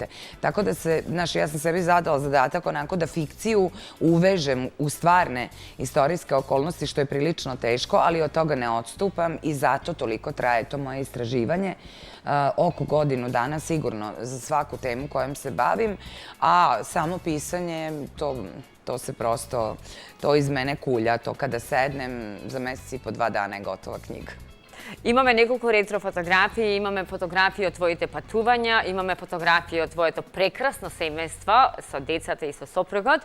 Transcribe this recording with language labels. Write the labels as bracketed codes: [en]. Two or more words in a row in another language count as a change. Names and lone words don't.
[sr] Tako da ja sam sebi zadala zadatak onako da fikciju uvežem u stvarne istorijske okolnosti, što je prilično teško, ali od toga ne odstupam i zato toliko traje to moje istraživanje. Oko godinu dana sigurno za svaku temu kojom se bavim, a samo pisanje, to se prosto, to iz mene kulja, to kada sednem, za mesec i po 2 dana je gotova knjiga. [mk] Imаме неколку ретро фотографии, имаме фотографии од твоите патувања, имаме фотографии од твоето прекрасно семејство со децата и со сопругот.